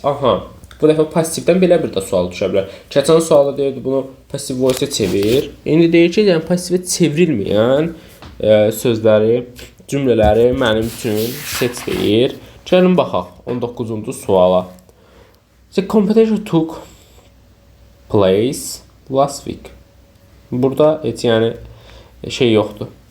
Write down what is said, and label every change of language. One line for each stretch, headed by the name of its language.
Azerbaijani: Aha, bu dəfə passivdən belə bir də sual düşə bilər. Keçən sualda deyirdi, bunu passive voice-ə çevir. İndi deyir ki, yəni passivə çevrilməyən sözləri, cümlələri mənim üçün seç deyir. Gəlin baxaq 19-cu suala.
English: The competition took place last week.
Azerbaijani: Burada heç yəni şey yoxdur.